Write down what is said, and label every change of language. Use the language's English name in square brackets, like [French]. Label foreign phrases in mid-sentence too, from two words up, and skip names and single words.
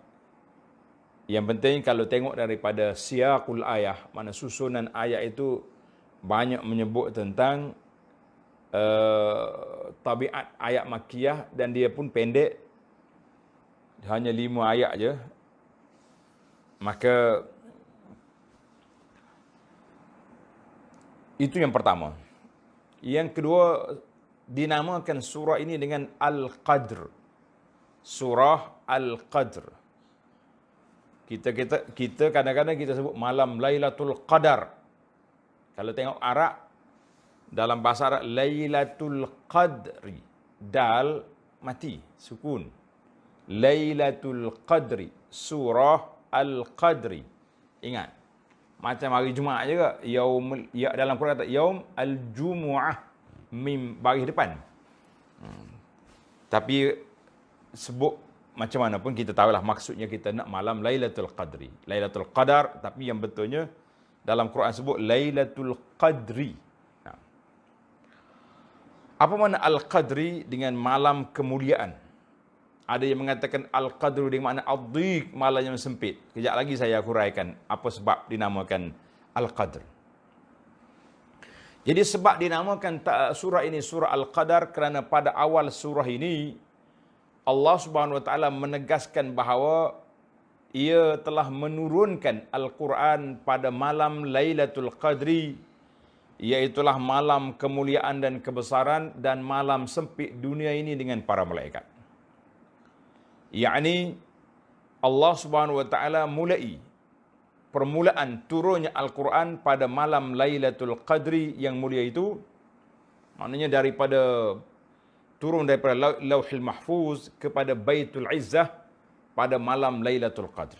[Malay] Yang penting kalau tengok daripada [Arabic] سياق الآية, [Malay] mana susunan ayat itu banyak menyebut tentang tabiat ayat Makkiyah, dan dia pun pendek, hanya 5 ayat je. Maka itu yang pertama. Yang kedua, dinamakan surah ini dengan Al-Qadr. Surah Al-Qadr. Kita kadang-kadang kita sebut malam Lailatul Qadar. Kalau tengok Arab, dalam bahasa Arab, Lailatul Qadri. Dal mati, sukun. Lailatul Qadri. Surah Al-Qadri. Ingat. Macam hari Jumaat juga. Dalam Quran kata, Yaum Al-Jumu'ah. Mim baris depan. Tapi sebut macam mana pun kita tahulah maksudnya kita nak malam Lailatul Qadri. Lailatul Qadar, tapi yang betulnya dalam Quran sebut Lailatul Qadri. Apa makna Al-Qadri dengan malam kemuliaan? Ada yang mengatakan Al-Qadru dengan makna ad-dhiq, malam yang sempit. Kejap lagi saya huraikan apa sebab dinamakan Al-Qadr. Jadi sebab dinamakan surah ini surah Al-Qadar kerana pada awal surah ini [Arabic] الله سبحانه وتعالى [Malay] menegaskan bahawa ia telah menurunkan Al-Quran pada malam Lailatul Qadri, iaitulah malam kemuliaan dan kebesaran dan malam sempit dunia ini dengan para malaikat. Yakni [Arabic] الله سبحانه وتعالى [Malay] mulai permulaan turunnya Al-Quran pada malam Lailatul Qadri yang mulia itu, maknanya turun daripada Lauhil Mahfuz kepada Baitul Izzah pada malam Lailatul Qadr.